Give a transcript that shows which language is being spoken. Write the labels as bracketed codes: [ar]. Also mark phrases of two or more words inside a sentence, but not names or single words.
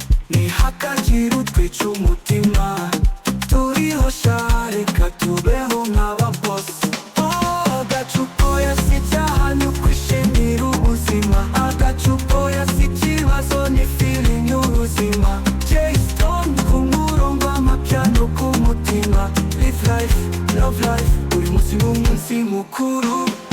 [rw] Ntihakagire utwica umutima. Turiho sha, reka tubeho nk'aba boss. Oh, agacupa oya si icyaha, ni ukwishimira ubuzima. Agacupa oya si ikibazo, ni feeling y'ubuzima. Jay Stone ku murongo, amapiano ku mutima. [en] Live life, love life, [rw] buri munsi ni umunsi mukuru.